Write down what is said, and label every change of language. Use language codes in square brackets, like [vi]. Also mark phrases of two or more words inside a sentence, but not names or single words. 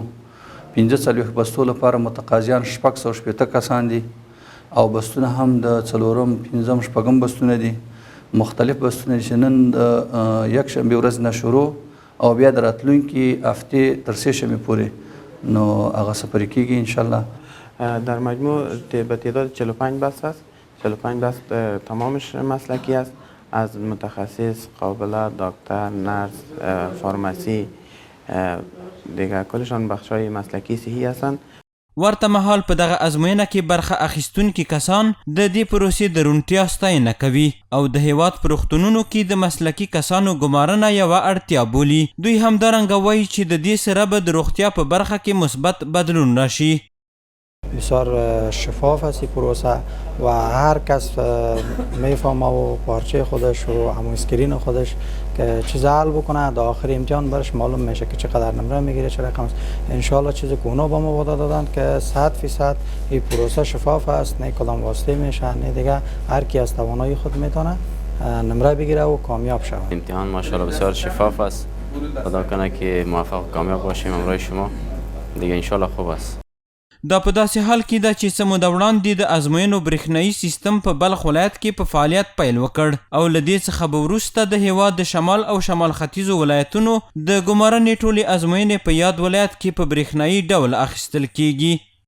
[ps] 45 بستو لپاره متقاضیان 680 کسان دي او بستونه هم د 4م، 5م، 6م بستونه دي. مختلف بستونه چې نن د یکشنبې ورځ نه شروع او بیا د راتلونکي هفتې تر 3 شنبې پورې نو هغه سفري کیږي انشاءالله. [fa] در مجموع به تعداد 45 بست است. 45 بست تمامش مسلکی است، از متخصص، قابله، دکتر، نرس، فارمسی، دیگر کلشان بخشای مسلکی صحی هستند. [ps] ورته مهال په دغه ازموینه کې برخه اخیستونکي کسان د دې پروسې د روڼتیا ستاینه کوي او د هیواد په روغتونونو کې د مسلکي کسانو ګمارنه یوه اړتیا بولي. دوی همدارنګه وایي چې د دې سره به د روغتیا په برخه کې مثبت بدلون راشي. [fa] بسیار شفاف است این پروسه و هر کس میفهمه و پارچه خودش و همون اسکرین خودش که چیز حل بکنه در آخر امتحان برش معلوم میشه که چقدر نمره میگیره، چه رقم است. انشالله چیزی که اونا با ما وعده دادن که 100% این پروسه شفاف است، نه کدام واسطه میشه، نه دیگه هر کی از توانایی خود میتونه نمره بگیره و کامیاب شود. امتحان ماشاءالله بسیار شفاف است. خدا کنه که موفق و کامیاب باشیم همراه شما. دیگه انشالله خوب است. [ps] دا په داسې حال کې ده چې څه موده وړاندې د ازموینو برېښنایي سیستم په بلخ ولایت کې په فعالیت پیل وکړ او له دې څخه به وروسته د هیواد د شمال او شمال ختیځو ولایتونو د ګمارنې ټولې ازموینې په یاد ولایت کې په برېښنایي ډول اخیستل کیږي.